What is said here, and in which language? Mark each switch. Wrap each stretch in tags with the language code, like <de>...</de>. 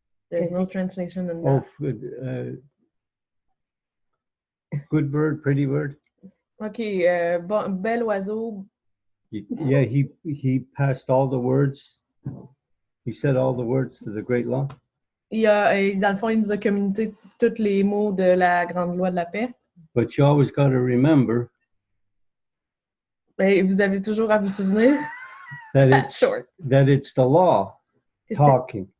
<en>There's no translation in that. Oh, good. Good bird, pretty bird.</en> <fr>Okay, bel oiseau.</fr> <en>Yeah, he passed all the words. He said all the words to the Great Law.</en> <fr>Dans le fond, il nous a communiqué tous les mots de la Grande Loi de la Paix.</fr> <en>But you always got to remember</en> <fr>Vous avez toujours à vous souvenir</fr> <en>that it's the law talking.</en>